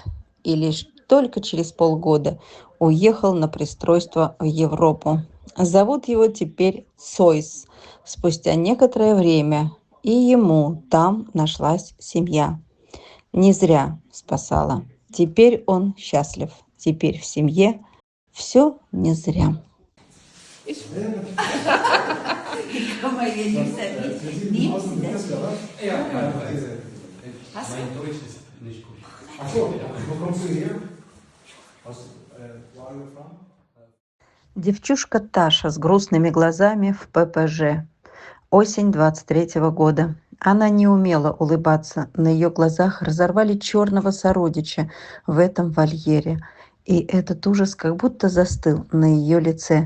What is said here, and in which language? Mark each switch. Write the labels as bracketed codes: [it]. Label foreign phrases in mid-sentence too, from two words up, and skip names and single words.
[ru] И лишь только через полгода уехал на пристройство в Европу. Зовут его теперь Сойс. Спустя некоторое время и ему там нашлась семья. Не зря спасала. Теперь он счастлив. Теперь в семье все не зря. [de] Ich kann mal hier nicht nehmen Sie das? Ja, Was? mein Deutsch ist nicht gut. Ach so, wo kommst du her? Wo [en] are you from? [ru] Девчушка Таша с грустными глазами в ППЖ. Осень 23-го года. Она не умела улыбаться. На ее глазах разорвали черного сородича в этом вольере. И этот ужас как будто застыл на ее лице.